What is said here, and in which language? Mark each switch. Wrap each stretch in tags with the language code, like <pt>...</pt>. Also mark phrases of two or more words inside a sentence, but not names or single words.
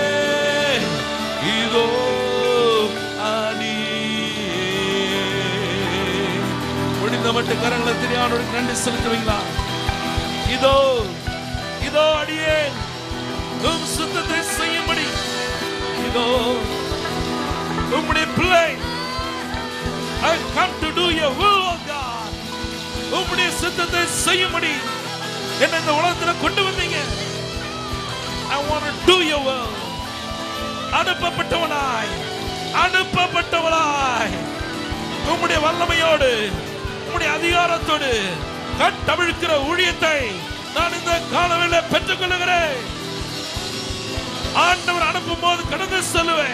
<ta>இதோ முடிந்த மட்டும் கரங்களை தெரியாதவருக்கு நன்றி செலுத்துவீங்களா? இதோ இதோ அடியே உம் சித்தத்தை செய்யும்படி இதோ உம்முடைய பிள்ளை.</ta> <en>I come to do your will, O God.</en> <ta>உம்முடைய சித்தத்தை செய்யும்படி என்னை இந்த உலகத்துல கொண்டு வந்தீங்க.</ta> <en>I want to do your will.</en> <ta>அனுப்பப்பட்டவனாய் உம்முடைய வல்லமையோடு உம்முடைய அதிகாரத்தோடு கட்டவிழ்க்கிற ஊழியத்தை நான் இந்த காலவேளை பெற்றுக் கொள்ளுகிறேன். ஆண்டவர் அனுப்பும் போது கடந்து செல்லுவேன்.</ta>